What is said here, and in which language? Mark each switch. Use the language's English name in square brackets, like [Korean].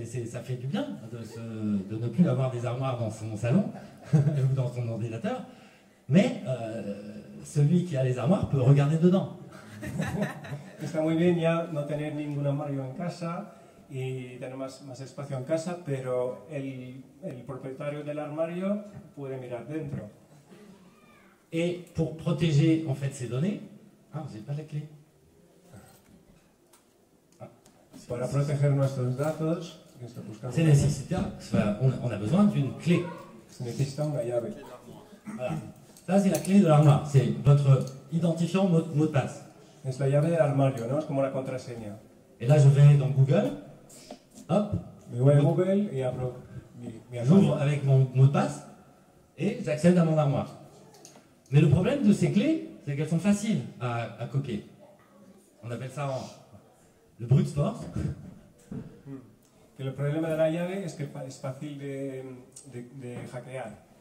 [French] Ça fait du bien de ne plus avoir des armoires dans son salon ou dans son ordinateur. Mais celui qui a les armoires peut regarder dedans. [Spanish] Está muy bien ya no tener ningún armario en casa y tener más espacio en casa, pero el propietario del armario puede mirar dentro. [French] Et pour protéger en fait ces données, vous n'avez pas la clé. [Spanish] Para proteger nuestros datos, [French] c'est nécessaire. On a besoin d'une clé. [Spanish] Se necesita una llave. [French] Voilà. Ça c'est la clé de l'armoire. C'est votre identifiant mot de passe. [Spanish] Es la llave del armario, ¿no? Es como la contraseña. [French] Et là je vais dans Google. Hop. [Spanish] Me voy a Google y abro mi armario. [French] J'ouvre avec mon mot de passe et j'accède à mon armoire. Mais le problème de ces clés, c'est qu'elles sont faciles à copier. On appelle ça le brute force. [Spanish] Que el problema de la llave es que es fácil de hackear.